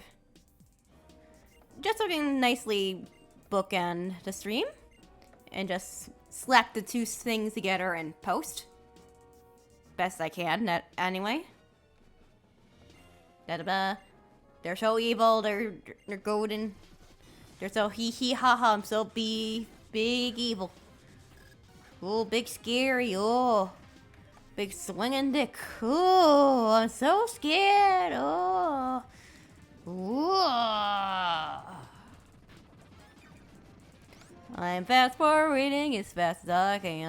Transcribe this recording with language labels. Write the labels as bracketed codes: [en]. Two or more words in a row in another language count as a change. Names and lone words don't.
[en] Just so I can nicely bookend the stream. And just slap the two things together and post. Best I can, anyway. Da-da-da. They're so evil, they're golden. They're so hee ha ha, I'm so big evil. Oh, big scary, oh. Big swinging dick. Oh, I'm so scared, oh. Whoa. I'm fast forwarding as fast as I can.